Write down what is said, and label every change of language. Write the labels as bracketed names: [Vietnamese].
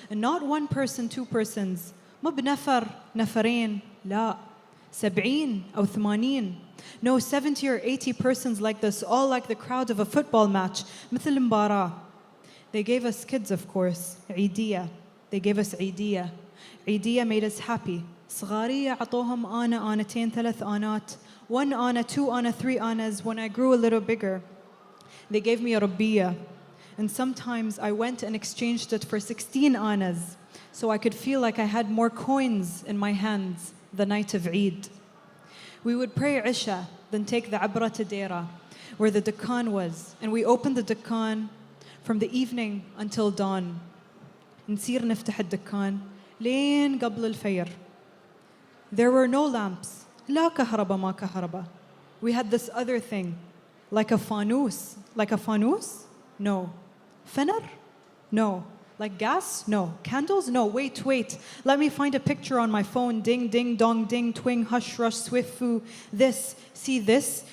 [English] And not one person, two persons. [Arabic] ما بنفر, نفرين, لا. 70 أو 80. [English] No, 70 or 80 persons like this, all like the crowd of a football match. [Arabic] مثل المباراة. [English] They gave us kids, of course. [Arabic] عيدية. [English] They gave us عيدية. عيدية made us happy. [Arabic] صغارية عطوهم آنة, آنتين, ثلاث آنات. [English] 1 ana, 2 ana, 3 anas. When I grew a little bigger, they gave me a rabbiya. And sometimes I went and exchanged it for 16 anas, so I could feel like I had more coins in my hands the night of Eid. We would pray Isha, then take the Abra to Dera, where the Dukkan was. And we opened the Dukkan from the evening until dawn. [Arabic] نصير نفتح الدكان لين قبل الفجر. [English] There were no lamps. [Arabic] لا كهرباء ما كهرباء. [English] We had this other thing, like a fanus. Like a fanus? No. Fener? No. Like gas? No. Candles? No. Wait. Let me find a picture on my phone. Ding, ding, dong, ding, twing, hush, rush, swift, foo. This. See this?